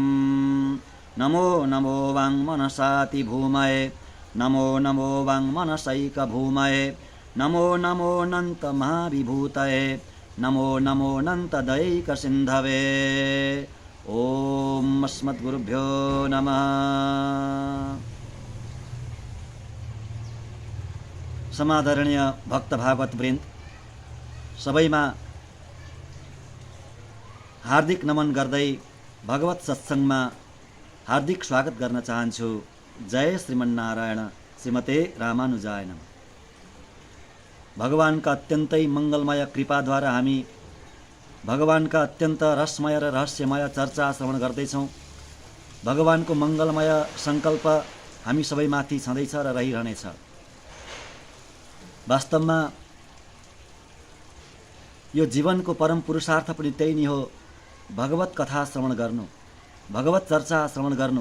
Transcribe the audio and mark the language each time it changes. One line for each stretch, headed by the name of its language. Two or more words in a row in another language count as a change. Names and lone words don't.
Sanskrit: नमो नमो वाङ्मनसाति भूमये, नमो नमो वाङ्मनसैकभूमये, नमो नमो नन्तमहाविभूतये, नमो नमो नन्तदैकसिन्धवे। ॐ अस्मद्गुरुभ्यो नमः।
Nepali: समादरणीय भक्त भागवत वृन्द, सबैमा हार्दिक नमन गर्दै भगवत सत्सङ्गमा हार्दिक स्वागत गर्न चाहन्छु।
Sanskrit: जय श्रीमन्नारायण, श्रीमते रामानुजाय नमः।
Nepali: भगवानका अत्यन्तै मङ्गलमय कृपाद्वारा हामी भगवानका अत्यन्त रसमय र रहस्यमय चर्चा श्रवण गर्दैछौँ। भगवानको मङ्गलमय सङ्कल्प हामी सबैमाथि छँदैछ र रहिरहनेछ। वास्तवमा यो जीवनको परम पुरुषार्थ पनि त्यही नै हो, भगवत कथा श्रवण गर्नु, भगवत चर्चा श्रवण गर्नु।